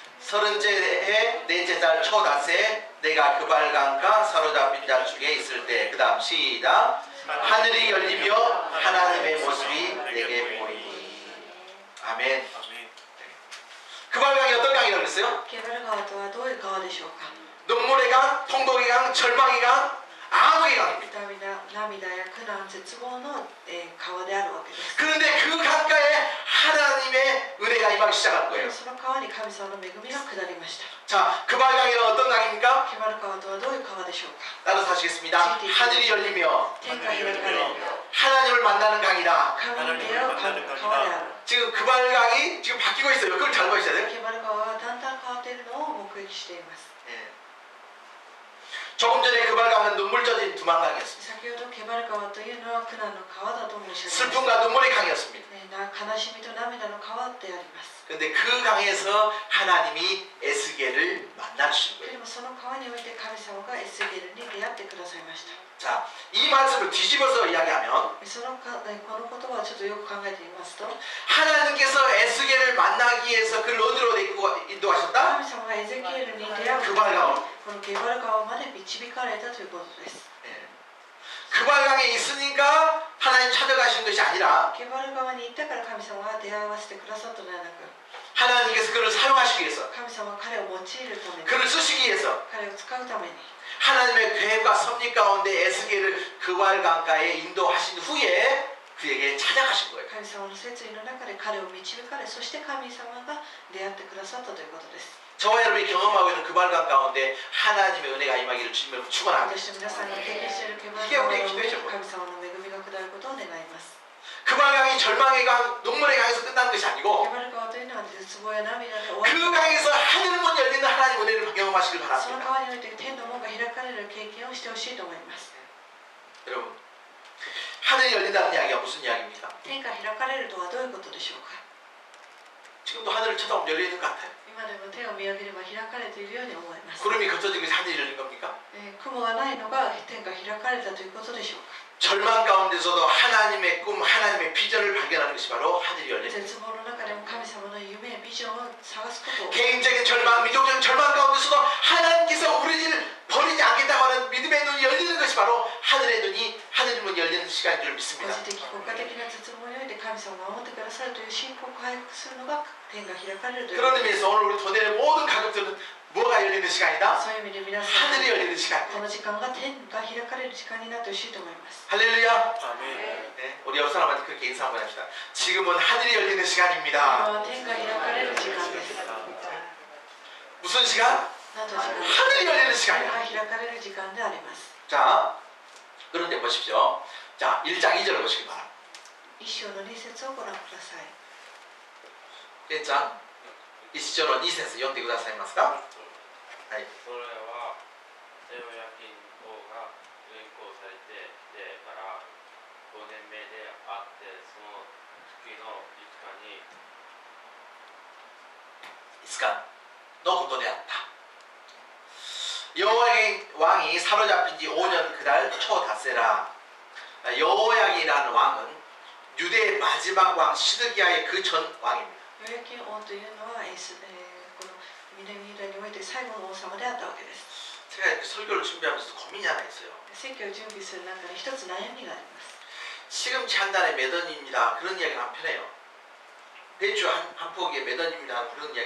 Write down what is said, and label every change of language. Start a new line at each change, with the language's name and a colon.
Korean: 서른째 해 넷째 달 초닷새 내가 그발강가 사로잡힌 자 중에 있을 때 그 다음 시작. 하늘이 열리며 하나님의 모습이 내게 보이니. 아멘. 그발강이 어떤 강이라고 그랬어요?
Japanese: ケバル川とはどういう川でしょうか。
Korean: 눈물의 강, 통독의 강, 절망의 강, 암흑의 강입니다.
Japanese: 涙や苦難絶望の、川であるわけです。
Korean: 그런데 그 강가에 하나님의 은혜가 임하기 시작한
Japanese: でもその川に神様の恵みが下りました。
Korean: 자, 그발강이는 어떤 강입니까?
Japanese: ケバル川とはどういう川でしょうか。
Korean: 따라서 하시겠습니다. 하늘이 열리며
Japanese: 天が開かれ、
Korean: 하나님을 만나는 강이다.
Japanese: 神に出会う川である。
Korean: 지금 그발강이 지금 바뀌고 있어요. 그걸 잘 보셔야 돼요.
Japanese: ケバル川はだんだん変わっているのを目撃しています。
Korean: 예. 조금 전에 그발강은 눈물 젖은 두만강이었습니다.
Japanese: 先ほどケバル川というのは苦難の川だと申し上げました。
Korean: 슬픔과 눈물의 강이었습니다.
Japanese: 悲しみと涙の川であります。
Korean: 그런데 그 강에서 하나님이 에스겔을 만나 주신
Japanese: で
Korean: 거예요.
Japanese: もその川において神様がエスゲルに出会ってくださいました。
Korean: 자, 이 말씀을 뒤집어서 이야기하면
Japanese: この言葉をちょっとよく考えてみますと、
Korean: 하나님께서 에스겔을 만나기 위해서 그를 어디로 인도하셨다?
Japanese: 神様がエゼキエルに出会う
Korean: 그 발강.
Japanese: このケバル川まで導かれたということです。
Korean: 예. 그발강에 있으니까 하나님 찾아가신 것이 아니라
Japanese: ケバル川に行ったから神様が出会わせてくださったのではなく、
Korean: 하나님께서 그를 사용하시기 위해서
Japanese: 神様が彼を用いるために、
Korean: 그를 쓰시기 위해서
Japanese: 彼を使うために、
Korean: 하나님의 계획과 섭리 가운데 에스겔을 그발강가에 인도하신 후에 그에게 찾아가신 거예요.
Japanese: 神様の説意の中で彼を導かれ、そして神様が出会ってくださったということです。
Korean: 저와 여러분이 경험하고 있는 그발강 가운데 하나님의 은혜가 임하기를 주님을 축원합니다.
Japanese: 私と皆さんが経験しているケバル
Korean: 이게 川 우리의 기도죠.
Japanese: 神様の恵みが下ることを願います。
Korean: 그발강이 절망의 강, 눈물의 강에서 끝나는 것이
Japanese: ケ
Korean: 아니고
Japanese: バル川というのは絶望や涙で終わ
Korean: 그
Japanese: る。
Korean: 강에서 하늘문 열리는 하나님 은혜를 경험하시길
Japanese: その川において天の門が開かれる経験をしてほしいと思います。
Korean: 여러분, 하늘이 열린다는 이야기가 무슨 이야기입니까?
Japanese: 天が開かれるとはどういうことでしょうか。
Korean: 지금도 하늘을 쳐다보면 열려있는 것 같아요.
Japanese: 今でも天を見上げれば開かれているように思います。
Korean: 구름이 걷어진 것이 하늘이 열린 겁니까?
Japanese: 雲がないのが天が開かれたということでしょうか。
Korean: 절망 가운데서도 하나님의 꿈, 하나님의 비전을 발견하는 것이 바로 하늘이 열린 거예요.
Japanese: 絶望の中でも神様の夢、ビジョンを探すことを、
Korean: 개인적인 절망, 민족적인 절망 가운데서도 하나님께서 우리를 버리지 않겠다고 하는 믿음의 눈이 열리는 것이 바로 하늘의 눈이 하늘의 문이 열리는 시간인 줄
Japanese: 個
Korean: 믿습니다.
Japanese: 人的、国家的な絶望において神様が守ってくださるという信仰を回復するのが天が開かれるというこ
Korean: 그런
Japanese: とです。
Korean: 의미에서 오늘 우리 도내의 모든 가족들은 뭐가 열리는 시간이다?
Japanese: そういう意味で皆さん、
Korean: 하늘이 열리는 시간.
Japanese: この時間が天が開かれる時間になってほしいと思います。
Korean: 할렐루야. 아멘. 네, 우리 옆 사람한테 그렇게 인사 한번 합시다. 지금은 하늘이 열리는
Japanese: 今
Korean: 시간입니다.
Japanese: は天が開かれる時間です。
Korean: 무슨 시간?
Japanese: 何と時間です。
Korean: 하늘이 열리는
Japanese: 天
Korean: 시간이야.
Japanese: が開かれる時間であります。
Korean: 자, 그런데 보십시오. 자, 1장 2절을 보시기 바랍니다.
Japanese: 一章の2節をご覧ください。
Korean: 1장
Japanese: 1章の2節読んでくださいますか？はい。それはエホヤキン王が連行されてきてから5年目であって、その月の5日に 5日のことであった。
Korean: 여호야긴 왕이 사로잡힌 지 5년 그달 초닷새라. 여호야긴이라는 왕은 유대의 마지막 왕 시드기야의 그 전 왕입니다.
Japanese: ヨヤキン王というのは、この南ユダにおいて最後の王様であったわけです。
Korean: 제가 이렇게 설교를 준비하면서 고민이 하나 있어요.
Japanese: 説教を準備する中で一つ悩みがあります。
Korean: 시금치 한 달에 몇 원입니다. 그런 이야기를 하면 편해요. 배추 한 포기에 몇 원입니다 그런 이야기